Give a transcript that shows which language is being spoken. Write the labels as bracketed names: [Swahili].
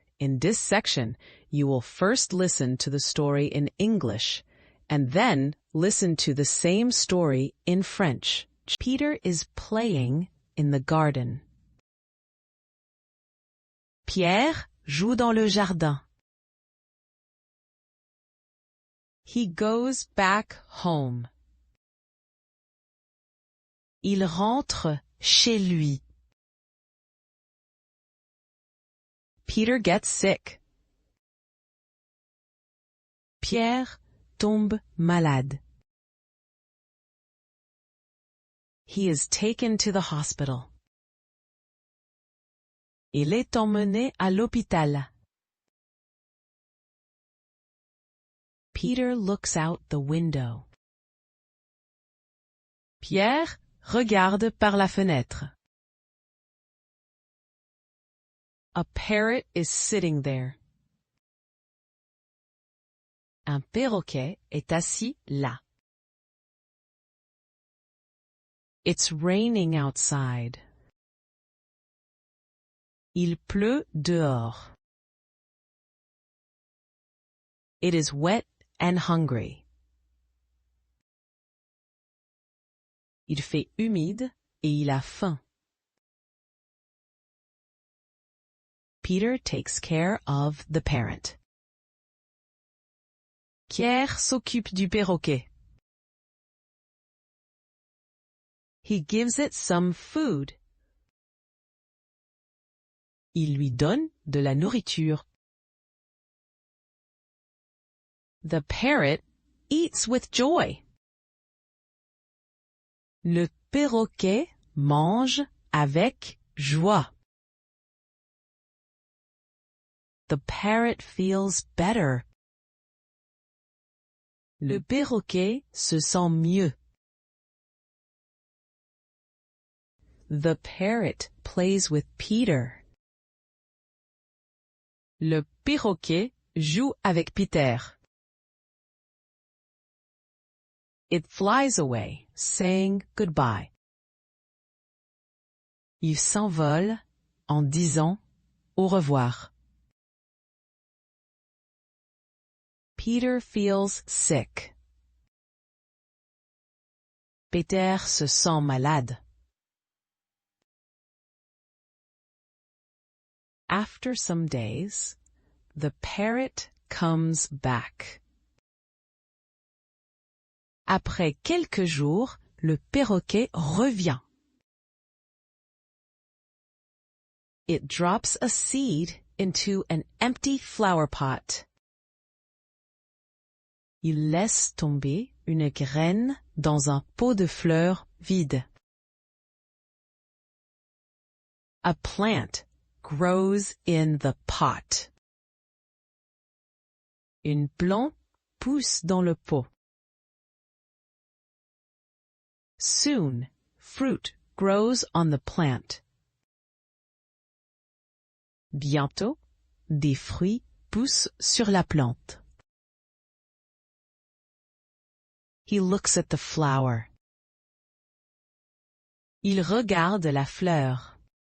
[English] In this section, you will first listen to the story in English, and then listen to the same story in French. Peter is playing in the garden. [French] Pierre joue dans le jardin. [English] He goes back home. [French] Il rentre chez lui. [English] Peter gets sick. [French] Pierre tombe malade. [English] He is taken to the hospital. [French] Il est emmené à l'hôpital. [English] Peter looks out the window. [French] Pierre regarde par la fenêtre. [English] A parrot is sitting there. [French] Un perroquet est assis là. [English] It's raining outside. [French] Il pleut dehors. [English] It is wet and hungry. [French] Il fait humide et il a faim. [English] Peter takes care of the parrot. [French] Pierre s'occupe du perroquet. [English] He gives it some food. [French] Il lui donne de la nourriture. [English] The parrot eats with joy. [French] Le perroquet mange avec joie. [English] The parrot feels better. [French] Le perroquet se sent mieux. [English] The parrot plays with Peter. [French] Le perroquet joue avec Peter. [English] It flies away, saying goodbye. [French] Il s'envole en disant au revoir. [English] Peter feels sick. [French] Peter se sent malade. [English] After some days, the parrot comes back. [French] Après quelques jours, le perroquet revient. [English] It drops a seed into an empty flower pot. [French] Il laisse tomber une graine dans un pot de fleurs vide. [English] A plant grows in the pot. [French] Une plante pousse dans le pot. [English] Soon, fruit grows on the plant. [French] Bientôt, des fruits poussent sur la plante. [English] He looks at the flower. [French] Il regarde la fleur.